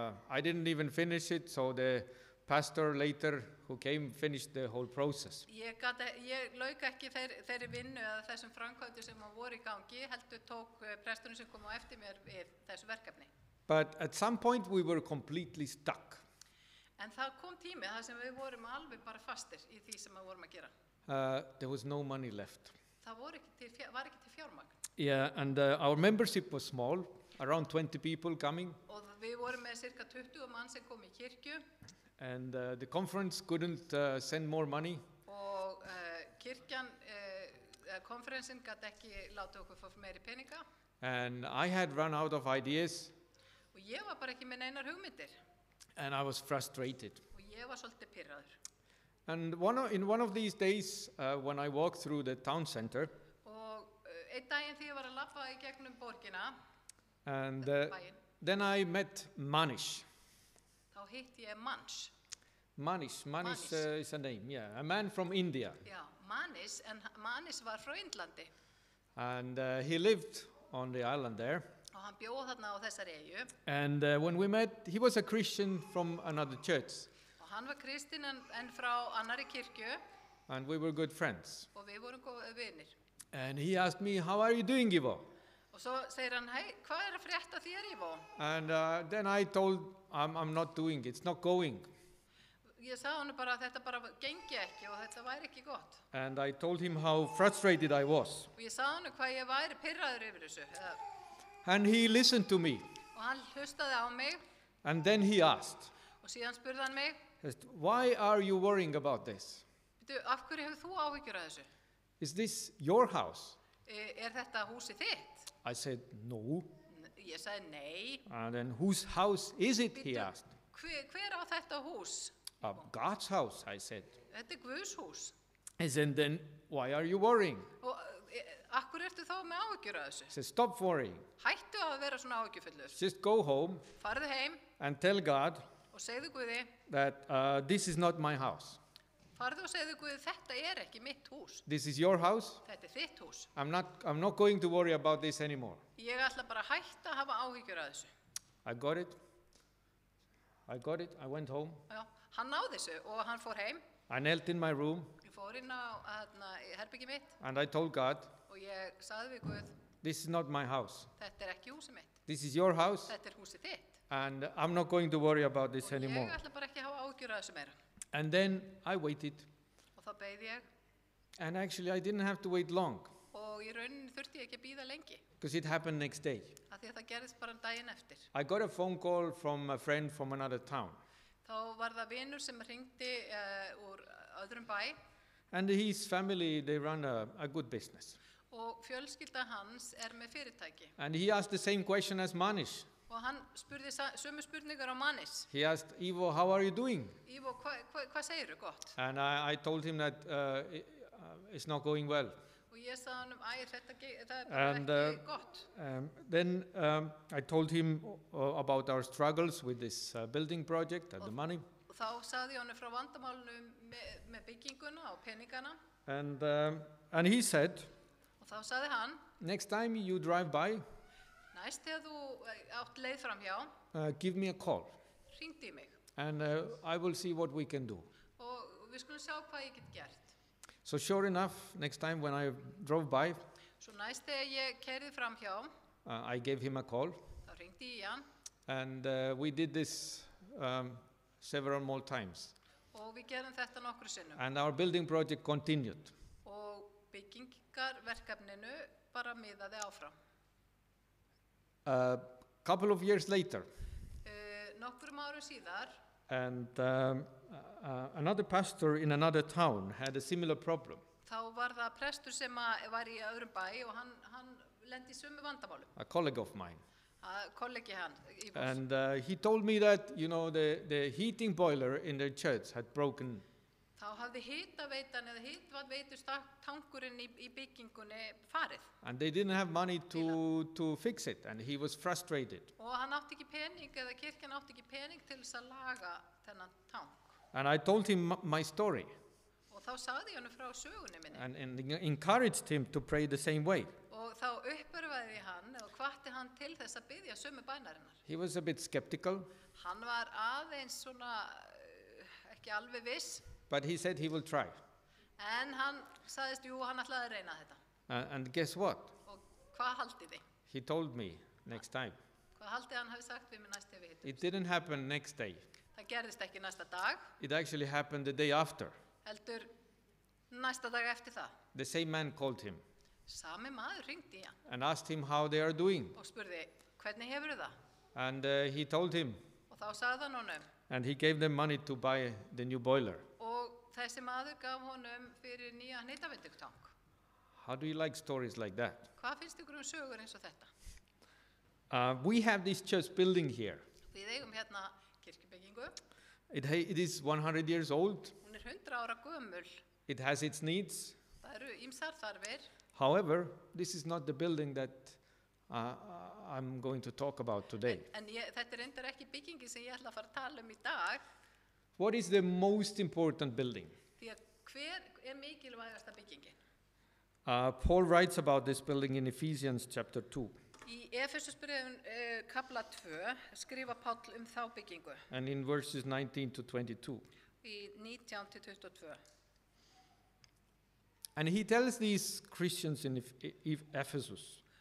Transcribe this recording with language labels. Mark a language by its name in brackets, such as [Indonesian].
[English] I didn't even finish it, so the pastor later who came finished the whole process. [Icelandic] Ég lauk ekki þeirri vinnu eða þessum framkvæmdu sem voru í gangi, heldur tók presturinn sem kom á eftir mér við þessu verkefni. [English] But at some point we were completely stuck. [Icelandic] En það kom tími þar sem við vorum alveg bara fastir í því sem við vorum að gera. [English] There was no money left. [Icelandic] Það var ekki til fjármagn. [English] Yeah, and our membership was small, around 20 people coming, [Icelandic] Og við vorum með cirka 20 mann sem kom í kirkju [English] and the conference couldn't send more money. [Icelandic] og kirkjan, konferensin gat ekki láta okkur fá meiri peninga [English] And I had run out of ideas, [Icelandic] og ég var bara ekki með neinar hugmyndir [English] and I was frustrated. [Icelandic] og ég var svolítið pirraður. [English] And in one of these days, when I walked through the town center, [Icelandic] Og einn daginn því ég var að labba í gegnum borgina, [English] and [Icelandic] bæinn, [English] then I met Manish. [Icelandic] þá hitti ég Manish. [English] Manish [Icelandic] Manish. [English] is a name, yeah, a man from India. [Icelandic] Já, Manish, en Manish var frá Indlandi [English] And he lived on the island there. [Icelandic] og hann bjóð þarna á þessari eyju [English] And when we met, he was a Christian from another church, [Icelandic] og hann var kristinn en frá annari kirkju [English] and we were good friends. [Icelandic] og við vorum góðir vinir. [English] And he asked me, "How are you doing, Ivo?" [Icelandic] Og svo segir hann, hei, hvað að frétta þér, Ivo? [English] And then I told, I'm not doing, it's not going. [Icelandic] Ég sagði hann bara að þetta bara gengi ekki og þetta væri ekki gott. [English] And I told him how frustrated I was. [Icelandic] Og ég sagði hann hvað ég væri pirraður yfir þessu. [English] And he listened to me. [Icelandic] Og hann hlustaði á mig [English] And then he asked, [Icelandic] og síðan spurði hann mig, [English] "Why are you worrying about this? [Icelandic] af hverju hefur þú áhyggjur af þessu? [English] Is this your house?" [Icelandic] Þetta húsið þitt? [English] I said, "No." [Icelandic] Ég sagði nei. [English] And then, "Whose house is it?" he [Icelandic] Bíddu, [English] asked. [Icelandic] Hver á þetta hús? [English] God's house, I said. [Icelandic] Þetta Guðs hús. [English] I said, "Then why are you worrying?" [Icelandic] Og af hverju ertu þá með áhyggjur af þessu? [English] He said, "Stop worrying. [Icelandic] Hættu að vera svona áhyggjufullur. [English] Just go home [Icelandic] Farðu heim [English] and tell God [Icelandic] og segðu Guði, [English] that this is not my house. [Icelandic] farðu og segðu Guði, þetta ekki mitt hús. [English] This is your house. [Icelandic] Þetta þitt hús. [English] I'm not going to worry about this anymore." [Icelandic] Ég ætla bara að hætta að hafa áhyggjur af þessu. [English] I got it. I went home. [Icelandic] Já, hann náði þessu og hann fór heim. [English] I knelt in my room [Icelandic] Ég fór inn á í herbyggi mitt [English] and I told God, [Icelandic] og ég sagði við Guð, [English] "This is not my house. [Icelandic] þetta ekki húsið mitt. [English] This is your house, [Icelandic] Þetta húsið þitt. [English] and I'm not going to worry about this [Icelandic] Og ég [English] anymore." [Icelandic] ætla bara ekki að hafa áhyggjur af þessu meira. [English] And then I waited. [Icelandic] Og þá beið ég [English] And actually, I didn't have to wait long [Icelandic] og í rauninni þurfti ég ekki að bíða lengi. [English] because it happened next day. [Icelandic] Af því að það gerðist bara daginn eftir. [English] I got a phone call from a friend from another town. [Icelandic] Þá var það vinur sem hringdi úr öðrum bæ [English] And his family, they run a good business. [Icelandic] og fjölskylda hans með fyrirtæki. [English] And he asked the same question as Manish. [Icelandic] Og hann spurði sömu spurningar á Manish. [English] He asked, "Ivo, how are you doing?" [Icelandic] Ivo, hvað segirðu gott? [English] And I told him that it's not going well. [Icelandic] Og ég sagði hann það [English] And, [Icelandic] bara ekki gott. [English] Then I told him about our struggles with this building project and the money. [Icelandic] Og þá sagði ég hann frá vandamálunum með bygginguna og peningana. [English] And he said, [Icelandic] Og þá sagði hann, [English] "Next time you drive by, [Icelandic] næst þegar þú átt leið fram hjá, [English] give me a call. [Icelandic] hringdu í mig. [English] And I will see what we can do." [Icelandic] Og við skulum sjá hvað ég get gert. [English] So sure enough, next time when I drove by, [Icelandic] Svo næst þegar ég keyrði fram hjá, [English] I gave him a call. [Icelandic] þá hringdi ég í hann. [English] And we did this several more times. [Icelandic] Og við gerðum þetta nokkru sinnum. [English] And our building project continued. [Icelandic] Og byggingarverkefninu bara miðaði áfram. [English] A couple of years later, [Icelandic] Nokkrum árum síðar, [English] and another pastor in another town had a similar problem. [Icelandic] þá var það prestur sem var í öðrum bæ og hann lendi í sömu vandamálum. [English] A colleague of mine. [Icelandic] Kollegi hann, Ívors. [English] And he told me that, the heating boiler in their church had broken. [Icelandic] Þá hafði hitaveitan eða hitvatveitustankurinn í byggingunni farið. [English] And they didn't have money to fix it, and he was frustrated. [Icelandic] Og hann átti ekki pening eða kirkjan átti ekki pening til þess að laga þennan tank. [English] And I told him my story [Icelandic] Og þá sagði ég hann frá sögunni minni. [English] and encouraged him to pray the same way. [Icelandic] Og þá uppörfaði ég hann og hvatti hann til þess að biðja sömu bænarinnar. [English] He was a bit skeptical, [Icelandic] Hann var aðeins svona ekki alveg viss, [English] but he said he will try. [Icelandic] en hann sagðist, jú, hann ætlaði að reyna þetta. [English] And guess what? [Icelandic] Og hvað haldið þið? [English] He told me next time. [Icelandic] Hvað haldið hann hafi sagt við mig næst ef við hittum? [English] It didn't happen next day. [Icelandic] Það gerðist ekki næsta dag, [English] It actually happened the day after. [Icelandic] heldur næsta dag eftir það. [English] The same man called him [Icelandic] Sami maður hringdi í hann [English] and asked him how they are doing. [Icelandic] og spurði, hvernig hefur það? [English] And he told him, [Icelandic] Og þá sagði hann honum, [English] and he gave them money to buy the new boiler. [Icelandic] og þessi maður gaf honum fyrir nýja hnitavindugtang. [English] How do you like stories like that? [Icelandic] Hvað finnst ykkur sögur eins og þetta? [English] We have this church building here. [Icelandic] Við eigum hérna kirkjubyggingu, [English] It is 100 years old. [Icelandic] hún 100 ára gömul, [English] It has its needs. [Icelandic] það eru ýmsar þarfir, [English] However, this is not the building that I'm going to talk about today. [Icelandic] en þetta reyndar ekki byggingi sem ég ætla að fara að tala í dag, [English] What is the most important building? [Icelandic] því að hver mikilvægasta byggingin? [English] Paul writes about this building in Ephesians chapter 2. [Icelandic] Í Efesusbréfum kapla 2 skrifa Páll þá byggingu [English] And in verses 19 to 22. [Icelandic] í 19-22. [English] And he tells these Christians in Ephesus